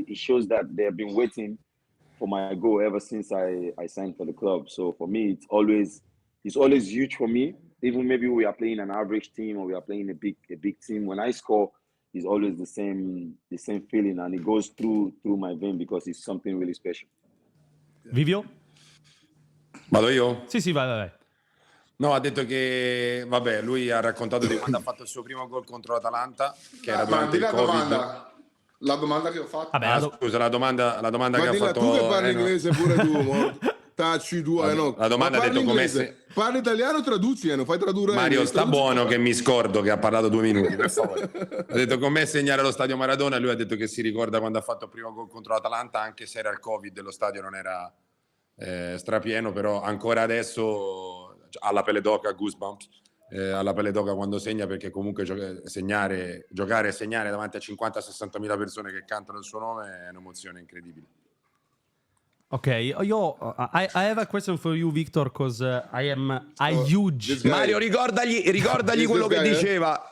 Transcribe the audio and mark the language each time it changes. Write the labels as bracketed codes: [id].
[en] It shows that they have been waiting for my goal ever since I signed for the club. So for me, it's always huge for me. Even maybe we are playing an average team or we are playing a big team. When I score, it's always the same feeling, and it goes through my vein because it's something really special. [it] Vivio? Vado io? Sì, vai. No, ha detto che, vabbè, lui ha raccontato di quando ha fatto il suo primo gol contro l'Atalanta, che era durante il Covid. La domanda che ho fatto. Vabbè, scusa, la domanda che ha fatto. Tu che parli inglese pure tu, tacci tu, no. La domanda ha detto come se... Parli italiano, traduci, fai tradurre. Mario, sta buono che mi scordo che ha parlato 2 minuti, per favore. Ha detto com'è segnare lo stadio Maradona, e lui ha detto che si ricorda quando ha fatto il primo gol contro l'Atalanta, anche se era il Covid e lo stadio non era strapieno, però ancora adesso alla pelle d'oca, [en] goosebumps, [it] alla pelle d'oca quando segna, perché comunque giocare e segnare davanti a 50-60 mila persone che cantano il suo nome è un'emozione incredibile. [en] Okay, I have a question for you, Victor, because I am a huge... [it] Mario, ricordagli quello che diceva.